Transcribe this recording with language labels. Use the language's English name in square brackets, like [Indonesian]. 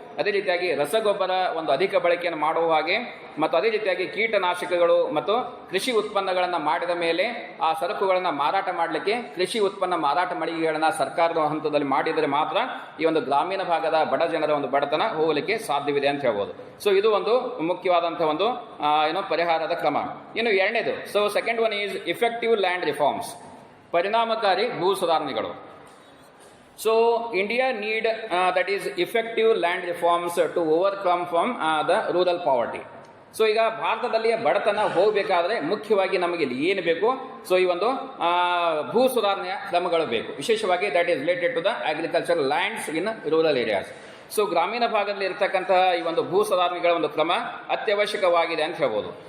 [Kannada] ಅದೇ ರೀತಿಯಾಗಿ ರಸಗೊಬ್ಬರ ಒಂದು ಅಧಿಕ ಬಳಕೆಯನ್ನು ಮಾಡುವ ಹಾಗೆ ಮತ್ತು ಅದೇ ರೀತಿಯಾಗಿ ಕೀಟನಾಶಕಗಳು ಮತ್ತು ಕೃಷಿ ಉತ್ಪನ್ನಗಳನ್ನು ಮಾಡಿದ ಮೇಲೆ ಆ ಸರಕುಗಳನ್ನು ಮಾರಾಟ ಮಾಡಲಿಕ್ಕೆ ಕೃಷಿ ಉತ್ಪನ್ನ ಮಾರಾಟ ಮಳಿಗೆಗಳನ್ನು ಸರ್ಕಾರದ ಹಂತದಲ್ಲಿ ಮಾಡಿದರೆ ಮಾತ್ರ ಈ ಒಂದು ಗ್ರಾಮೀಣ ಭಾಗದ ಬಡ ಜನರ ಒಂದು ಬಡತನ ಹೋಗಲಿಕ್ಕೆ ಸಾಧ್ಯವಿದೆ ಅಂತ ಹೇಳ್ಬೋದು. ಸೊ ಇದು ಒಂದು ಮುಖ್ಯವಾದಂತಹ ಒಂದು ಪರಿಹಾರದ ಕ್ರಮ. ಇನ್ನು ಎರಡನೇದು, [English] so second one is effective land reforms, [Kannada] ಪರಿಣಾಮಕಾರಿ ಭೂ ಸುಧಾರಣೆಗಳು. [English] So India need that is effective land reforms to overcome from the rural poverty. [Kannada] So ಈಗ ಭಾರತದಲ್ಲಿ ಬಡತನ ಹೋಗಬೇಕಾದ್ರೆ ಮುಖ್ಯವಾಗಿ ನಮಗೆ ಇಲ್ಲಿ ಏನು ಬೇಕು, ಸೊ ಈ ಒಂದು ಭೂ ಸುಧಾರಣೆಯ ಕ್ರಮಗಳು ಬೇಕು. [English] ವಿಶೇಷವಾಗಿ that is related to the agriculture lands in rural areas. [Kannada] So ಗ್ರಾಮೀಣ ಭಾಗದಲ್ಲಿ ಇರತಕ್ಕಂತಹ ಈ ಒಂದು ಭೂ ಸುಧಾರಣೆಗಳ ಒಂದು ಕ್ರಮ ಅತ್ಯವಶ್ಯಕವಾಗಿದೆ ಅಂತ ಹೇಳ್ಬೋದು.